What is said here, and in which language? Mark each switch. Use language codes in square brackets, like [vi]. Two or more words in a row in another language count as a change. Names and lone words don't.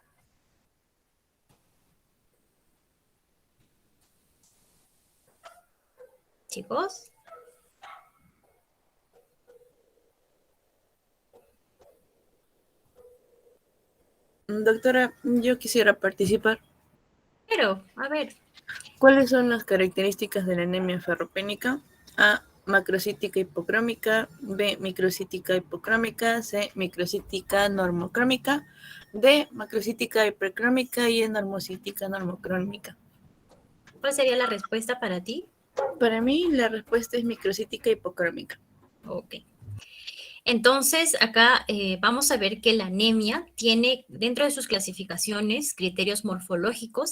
[es] Chicos. Doctora, yo quisiera participar. Pero, a ver, ¿Cuáles son las características de la anemia ferropénica? A, macrocítica hipocrómica. B, microcítica hipocrómica. C, microcítica normocrómica. D, macrocítica hipercrómica. Y normocítica normocrómica. ¿cuál sería la respuesta para ti? Para mí, la respuesta es microcítica hipocrómica. Ok. Entonces, acá vamos a ver que la anemia tiene dentro de sus clasificaciones criterios morfológicos.